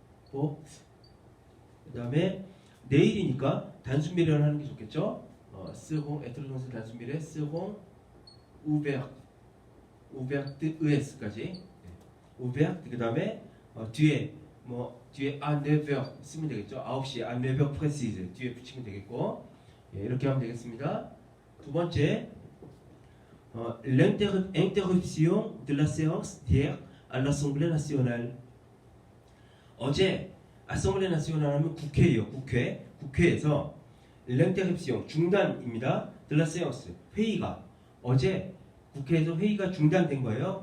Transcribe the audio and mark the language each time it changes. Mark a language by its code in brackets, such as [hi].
[ko] 그 다음에 내일이니까 단순미래를 하는 게 좋겠죠. seront être 동사 단순미래 [fr] seront ouvertes [ko] 까지. ouvert 그 다음에 뒤에 à 9h 쓰면 되겠죠. 9시 [fr] à 9h précise [ko] 뒤에 붙이면 되겠고 이렇게 하면 되겠습니다. 두 번째. [fr] L'interruption de la séance d'hier à l'Assemblée nationale. [ko] 어제 아셈블레 나시오날 하면 국회예요. 국회에서 l'interruption 중단입니다. [fr] de la séance [ko] 회의가 어제 국회에서 회의가 중단된 거예요.